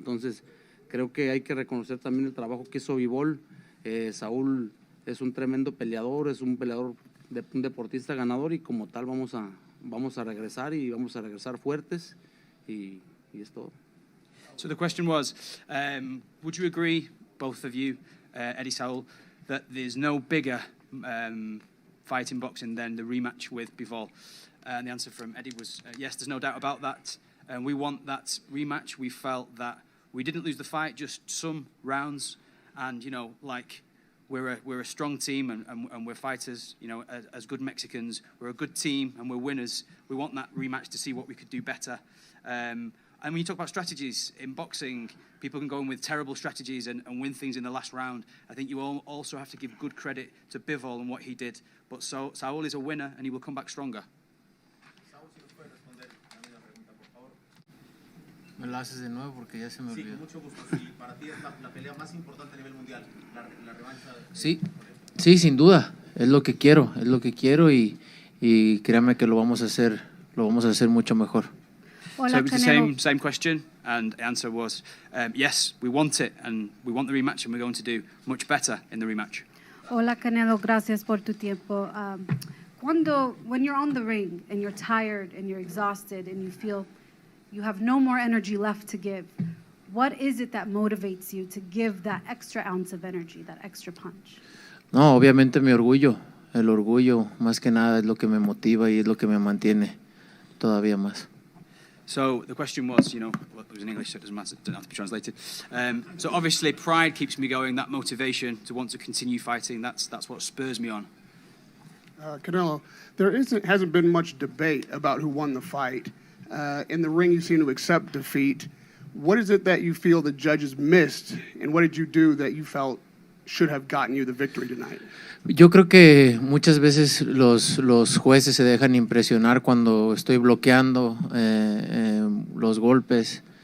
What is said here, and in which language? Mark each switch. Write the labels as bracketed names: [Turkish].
[Spanish] Entonces creo que hay que reconocer también el trabajo que hizo Bivol. Saúl es un tremendo peleador, es un peleador, un deportista ganador y como tal vamos a regresar y vamos a regresar fuertes y es todo. [English] So the question was, would you agree, both of you, Eddie, Saul, that there's no bigger fight in boxing than the rematch with Bivol? And the answer from Eddie was yes, there's no doubt about that. And we want that rematch. We felt that we didn't lose the fight, just some rounds. And, we're a strong team and we're fighters, as good Mexicans. We're a good team and we're winners. We want that rematch to see what we could do better. And when you talk about strategies in boxing, people can go in with terrible strategies and win things in the last round. I think you also have to give good credit to Bivol and what he did. But Saul is a winner and he will come back stronger. [Spanish] Me lo haces de nuevo porque ya se me olvidó. Sí, con mucho gusto. Sí, para ti es la pelea más importante a nivel mundial, la revancha. Sí, sin duda. Es lo que quiero y créame que lo vamos a hacer mucho mejor. Hola, [English] so it was the same question, and the answer was yes, we want it, and we want the rematch, and we're going to do much better in the rematch. [Spanish] Hola, Canelo, gracias por tu tiempo. [English] When you're on the ring and you're tired and you're exhausted and you feel you have no more energy left to give, what is it that motivates you to give that extra ounce of energy, that extra punch? [Spanish] No, obviamente mi orgullo. el orgullo más que nada es lo que me motiva y es lo que me mantiene todavía más. [English] So the question was, well, it was in English, so it doesn't matter, it doesn't have to be translated. So obviously pride keeps me going, that motivation to want to continue fighting, that's what spurs me on. Canelo, there hasn't been much debate about who won the fight. In the ring, you seem to accept defeat. What is it that you feel the judges missed, and what did you do that you felt should have gotten you the victory tonight? [Spanish] Yo creo que muchas veces los jueces se dejan impresionar cuando estoy bloqueando los golpes.